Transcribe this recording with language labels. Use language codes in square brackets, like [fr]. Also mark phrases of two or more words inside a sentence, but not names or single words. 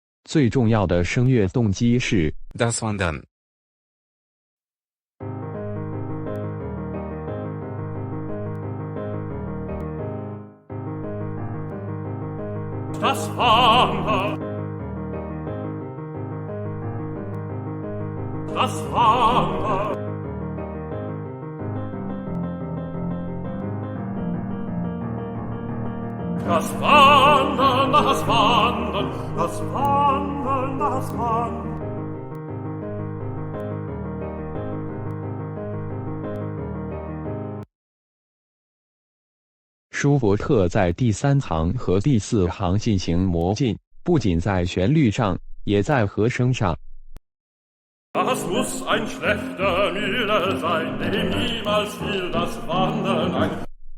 [zh] 最重要的声乐动机是 [de] das Wandern, das Wandern, das Wandern, das Wandern, das Wandern, das Wandern, das Wandern. [zh] 舒伯特在第3行和第4行进行魔进，不仅在旋律上，也在和声上。 [de] Das muss ein schlechter Müller sein, dem niemals fiel das Wandern ein.